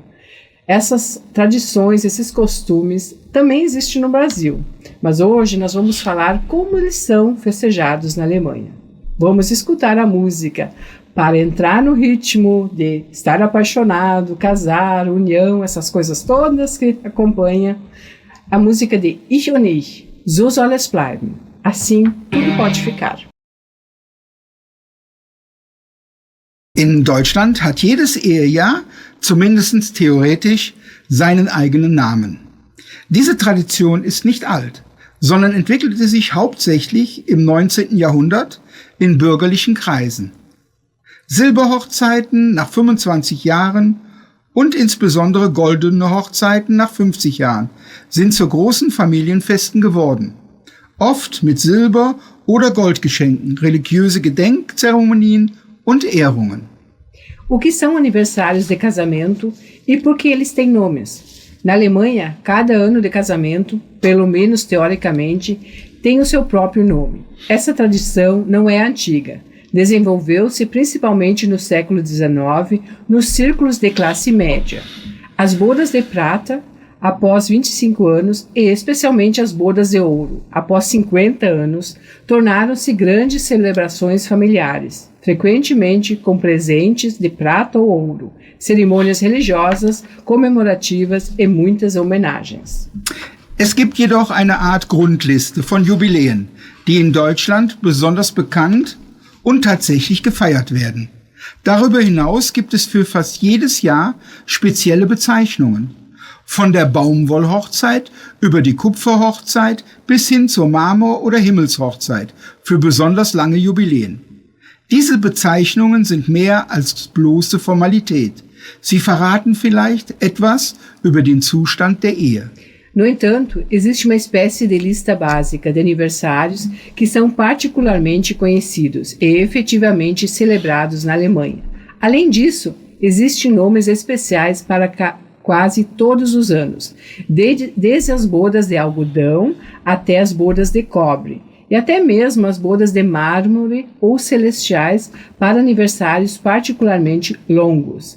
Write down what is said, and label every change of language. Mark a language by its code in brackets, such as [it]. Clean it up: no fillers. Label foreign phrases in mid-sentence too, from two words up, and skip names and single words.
[pt] Essas tradições, esses costumes também existem no Brasil, mas hoje nós vamos falar como eles são festejados na Alemanha. Vamos escutar a música para entrar no ritmo de estar apaixonado, casar, união, essas coisas todas que acompanham a música de Ich und Ich, So soll es bleiben. Assim tudo pode ficar. [de] In Deutschland hat jedes Ehejahr, zumindest theoretisch, seinen eigenen Namen. Diese Tradition ist nicht alt, sondern entwickelte sich hauptsächlich im 19. Jahrhundert in bürgerlichen Kreisen. Silberhochzeiten nach 25 Jahren und insbesondere goldene Hochzeiten nach 50 Jahren sind zu großen Familienfesten geworden. Oft mit Silber- oder Goldgeschenken, religiöse Gedenkzeremonien und Ehrungen. [pt] O que são aniversários de casamento e por que eles têm nomes? Na Alemanha, cada ano de casamento, pelo menos teoricamente, tem o seu próprio nome. Essa tradição não é antiga. Desenvolveu-se principalmente no século XIX nos círculos de classe média. As bodas de prata, após 25 anos, e especialmente as bodas de ouro, após 50 anos, tornaram-se grandes celebrações familiares, frequentemente com presentes de prata ou ouro, cerimônias religiosas, comemorativas e muitas homenagens. [de] Es gibt jedoch eine Art Grundliste von Jubiläen, die in Deutschland besonders bekannt und tatsächlich gefeiert werden. Darüber hinaus gibt es für fast jedes Jahr spezielle Bezeichnungen. Von der Baumwollhochzeit über die Kupferhochzeit bis hin zur Marmor- oder Himmelshochzeit für besonders lange Jubiläen. Diese Bezeichnungen sind mehr als bloße Formalität. Sie verraten vielleicht etwas über den Zustand der Ehe. [pt] No entanto, existe uma espécie de lista básica de aniversários que são particularmente conhecidos e efetivamente celebrados na Alemanha. Além disso, existem nomes especiais para quase todos os anos, desde as bodas de algodão até as bodas de cobre, e até mesmo as bodas de mármore ou celestiais para aniversários particularmente longos.